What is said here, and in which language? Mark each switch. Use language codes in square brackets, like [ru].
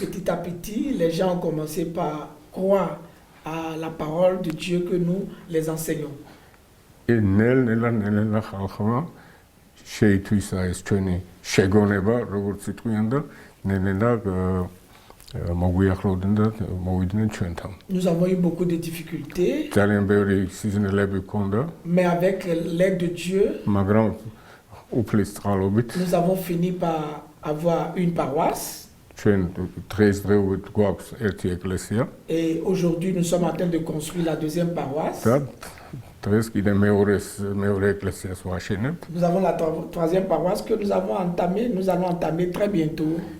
[fr] Petit à petit, les gens ont commencé par croire à la parole de Dieu que nous les enseignons. [ka] ნელ-ნელა ხალხმა შეითვისა ეს ჩვენი შეგონება, როგორც იტყვიან და ნელ-ნელა მოგვიახლოვდნენ და მოვიდნენ ჩვენთან. [fr] Nous avons eu beaucoup de difficultés. [ka] ძალიან ბევრი სიზნელები ჰქონდა. [fr] Mais avec l'aide de Dieu, [ka] მაგრამ უფლის წყალობით [fr] nous avons fini par avoir une paroisse. [ka] ჩვენ დღესდღეობით გვაქვს ერთი ეკლესია. [fr] Et aujourd'hui, nous sommes en train de construire la deuxième paroisse. [ka] და დღეს კიდე მეორე ეკლესიას ვაშენებთ. [fr] Nous avons la troisième paroisse que nous allons entamer très bientôt.